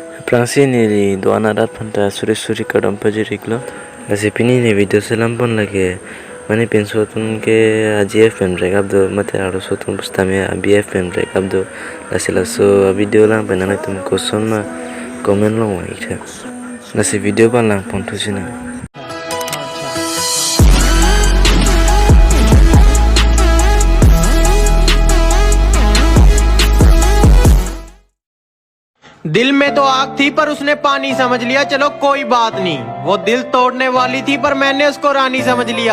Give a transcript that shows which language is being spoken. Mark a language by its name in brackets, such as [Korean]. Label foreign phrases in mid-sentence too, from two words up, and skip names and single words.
[Karbi] Prangsini do anarat phanta suri kadam pajiriklo asipini ne video selam pon lage mane penso tun ke GFM rekap do mate aro so tun bustame BFM rekap do laselaso video lang penana tum koson ma comment long wa ikha nasi video ban lang pon thusina [Hindi] दिल में तो आग थी पर उसने पानी समझ लिया। चलो कोई बात नहीं, वो दिल तोड़ने वाली थी पर मैंने उसको रानी समझ लिया।